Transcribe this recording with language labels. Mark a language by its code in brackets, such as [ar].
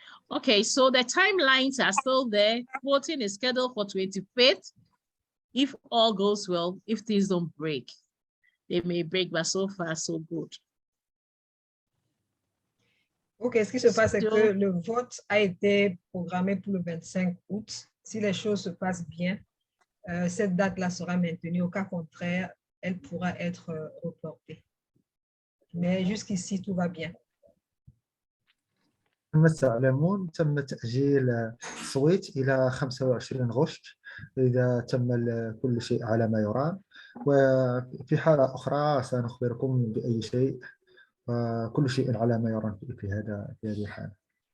[en] Okay, so the timelines are still there. Voting is scheduled for 25th. If all goes well, if things don't break, they may break, but so far, so good. [fr] Ok, ce qui se passe, c'est que le vote a été programmé pour le 25 août. Si les choses se passent bien, cette date-là sera maintenue. Au cas contraire, elle pourra être reportée. Mais jusqu'ici, tout va bien. [ar] كما تعلمون تم تأجيل التصويت إلى 25 غشت إذا تم كل شيء على ما يرام. وفي حالة أخرى سنخبركم بأي شيء، وكل شيء على ما يرام في هذه الحالة.